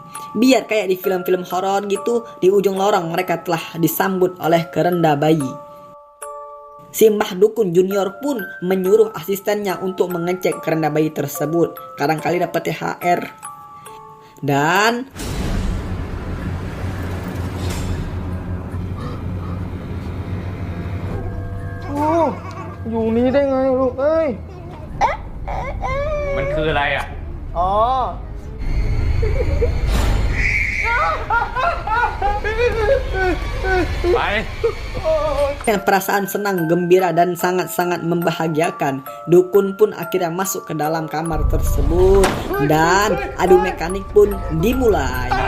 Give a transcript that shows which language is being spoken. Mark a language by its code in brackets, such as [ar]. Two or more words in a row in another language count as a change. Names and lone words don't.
[id] Biar kayak di film-film horor gitu, di ujung lorong mereka telah disambut oleh kerenda bayi. Si Mbah Dukun Junior pun menyuruh asistennya untuk mengecek kerenda bayi tersebut. Kadang-kali dapat THR. Dan [th] อยู่นี้ได้ไงลูกเอ้ย มันคืออะไรอ่ะ อ๋อ ไป [id] dengan perasaan senang, gembira, dan sangat-sangat membahagiakan, dukun pun akhirnya masuk ke dalam kamar tersebut dan adu mekanik pun dimulai.